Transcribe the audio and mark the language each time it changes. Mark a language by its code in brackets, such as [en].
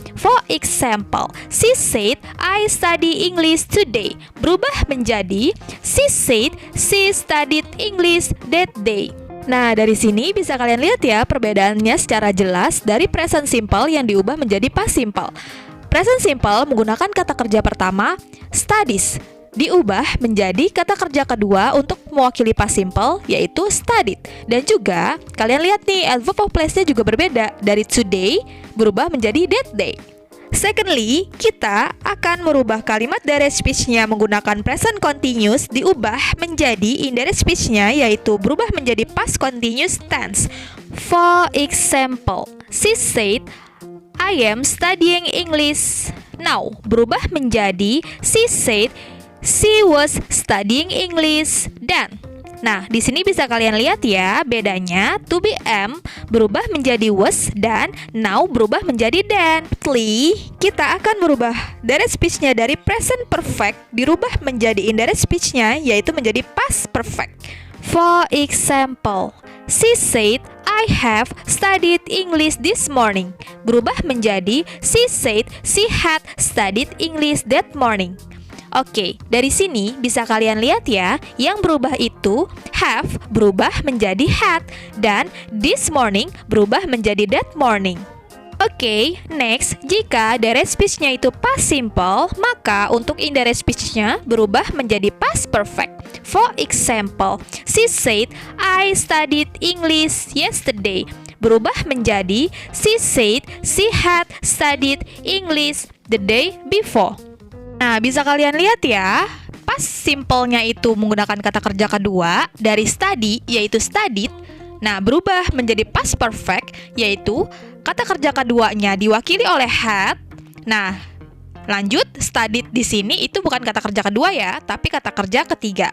[en] For example, she said, I study English today. [id] Berubah menjadi [en] she said, she studied English that day. [id] Nah, dari sini bisa kalian lihat ya perbedaannya secara jelas dari present simple yang diubah menjadi past simple. Present simple menggunakan kata kerja pertama, studies, diubah menjadi kata kerja kedua untuk mewakili past simple, yaitu studied. Dan juga, kalian lihat nih, adverb of place-nya juga berbeda. Dari today berubah menjadi that day. Secondly, kita akan merubah kalimat direct speech-nya menggunakan present continuous diubah menjadi indirect speech-nya, yaitu berubah menjadi past continuous tense. [en] For example, she said, I am studying English Now [id] berubah menjadi [en] she said she was studying English. [id] Dan nah, di sini bisa kalian lihat ya, bedanya to be am berubah menjadi was dan now berubah menjadi then. Kita akan merubah direct speech-nya dari present perfect dirubah menjadi indirect speech-nya, yaitu menjadi past perfect. [en] For example, she said I have studied English this morning. [id] Berubah menjadi [en] she said she had studied English that morning. [id] Oke, dari sini bisa kalian lihat ya, yang berubah itu have berubah menjadi had dan this morning berubah menjadi that morning. Oke, next, jika direct speech-nya itu past simple, maka untuk indirect speech-nya berubah menjadi past perfect. [en] For example, she said I studied English yesterday. [id] Berubah menjadi [en] she said she had studied English the day before. [id] Nah, bisa kalian lihat ya, past simple-nya itu menggunakan kata kerja kedua dari study, yaitu studied. Nah, berubah menjadi past perfect, yaitu kata kerja keduanya diwakili oleh had. Nah, lanjut, studied di sini itu bukan kata kerja kedua ya, tapi kata kerja ketiga.